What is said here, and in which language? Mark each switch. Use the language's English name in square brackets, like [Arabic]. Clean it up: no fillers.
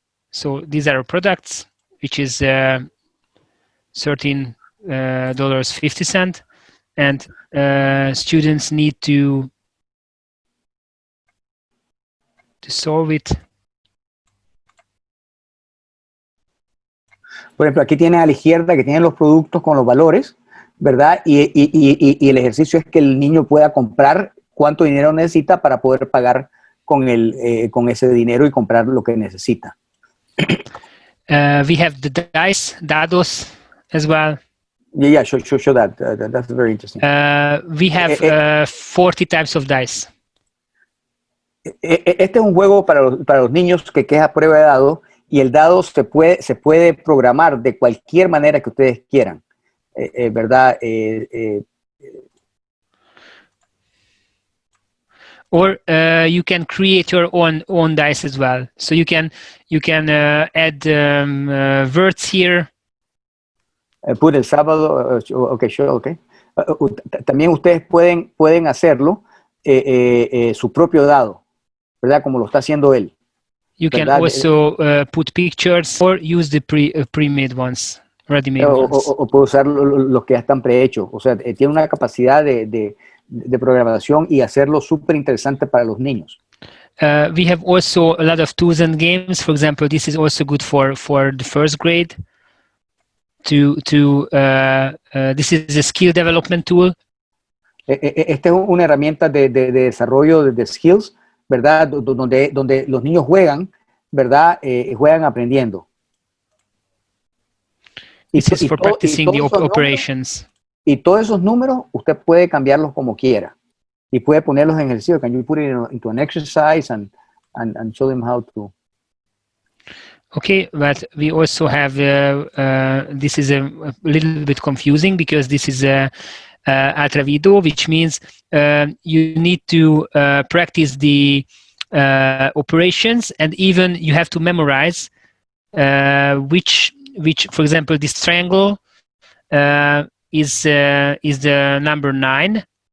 [English] So these are products, which is $13.50, and students need to solve it. [Spanish] Por ejemplo, aquí tienen a la izquierda que tienen los productos con los valores, ¿verdad? Y el ejercicio es que el niño pueda comprar cuánto dinero necesita para poder pagar con ese dinero y comprar lo que necesita. [English] We have the dice, dados, as well. Yeah, show that. That's very interesting. We have 40 types of dice. [Spanish] Este es un juego para los niños que es a prueba de dado, y el dado se puede programar de cualquier manera que ustedes quieran, ¿verdad? [English] Or you can create your own dice as well. So you can add words here. Put [Spanish] el sábado, [English] okay, sure, okay. [Spanish] También ustedes pueden hacerlo su propio dado, ¿verdad? Como lo está haciendo él. [English] You can also put pictures or use the pre-made ones, ready-made ones. [Spanish] O puede usar los que ya están prehechos. O sea, tiene una capacidad de programación y hacerlo súper interesante para los niños. [English] We have also a lot of tools and games. For example, this is also good for the first grade. This is a skill development tool. [Spanish] Esta es una herramienta de desarrollo de skills, ¿verdad? Donde los niños juegan, ¿verdad? Juegan aprendiendo. [English] This is for practicing the operations. [Spanish] Y todos esos números usted puede cambiarlos como quiera. Y puede ponerlos en ejercicio. [English] Can you put it into an exercise and show them how to? Okay, but we also have, this is a little bit confusing because this is attravido, which means you need to practice the operations, and even you have to memorize which, for example, this triangle is the number 9.